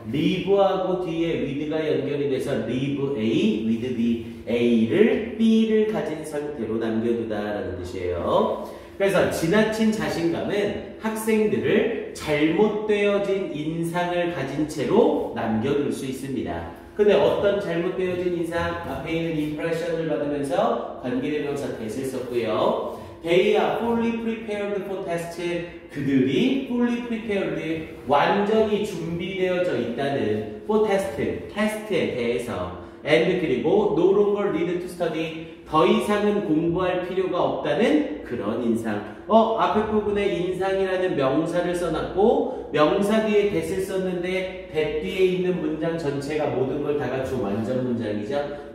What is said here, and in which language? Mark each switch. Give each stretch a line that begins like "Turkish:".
Korean: leave하고 뒤에 with가 연결이 돼서
English: leave A with B
Korean: A를 B를 가진 상태로 남겨두다라는 뜻이에요. 그래서 지나친 자신감은 학생들을 잘못되어진 인상을 가진 채로 남겨둘 수 있습니다. 근데 어떤 잘못되어진 인상? 앞에 있는 impression을 받으면서 관계대명사 that을 썼고요.
English: They are fully prepared for test.
Korean: 그들이
English: fully prepared,
Korean: 완전히 준비되어져 있다는
English: for test,
Korean: 테스트에 대해서 and 그리고
English: no longer need to study,
Korean: 더 이상은 공부할 필요가 없다는 그런 인상. 앞에 부분에 인상이라는 명사를 써놨고 명사 뒤에 that을 썼는데 that 뒤에 있는 문장 전체가 모든 걸 다 갖춘 완전 문장이죠.